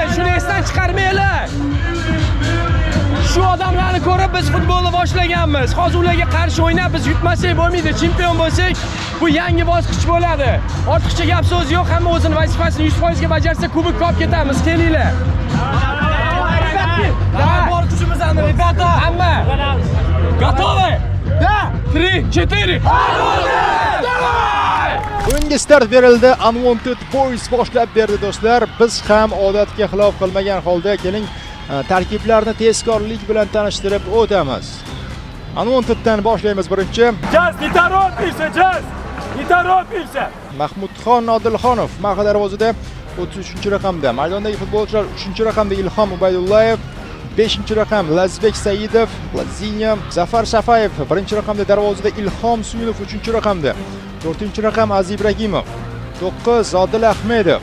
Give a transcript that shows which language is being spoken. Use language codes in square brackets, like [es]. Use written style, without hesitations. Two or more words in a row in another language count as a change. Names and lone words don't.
[uz] Shuni esdan chiqarmaylar. Shu odamlarni ko'rib biz futbolni boshlaganmiz. Hozir ularga qarshi o'ynab biz yutmasak bo'lmaydi. Chempion bo'lsak, bu yangi bosqich bo'ladi. Ortiqcha gap so'z yo'q, hamma o'zining vazifasini 100% ga bajarsa, kubok olib ketamiz. Kelinglar. Bor kuchimizni, rебята. Hamma. [ru] Готовы? Да. 3, 4. [uz] O'yinga start berildi. Unwanted Boys boshlab berdi do'stlar. Biz ham odatga xilof qilmagan holda keling tarkiblarni tezkorlik bilan tanishtirib o'tamiz. Unwanteddan boshlaymiz birinchi. [ru] Jaz, не торопишься, Jaz! Не торопишься! [uz] Mahmudxon Odilxonov Maha darvozada 33-raqamda. Maydondagi futbolchilar 3-raqamda Ilhom Ubaydullayev, 5-raqam Lazbek Saidov, Lazinya, Zafar Safayev 1-raqamda darvozada Ilhom Suyunov 3-raqamda. 4-raqam Aziz Ibragimov, 9 Zodil Ahmedov.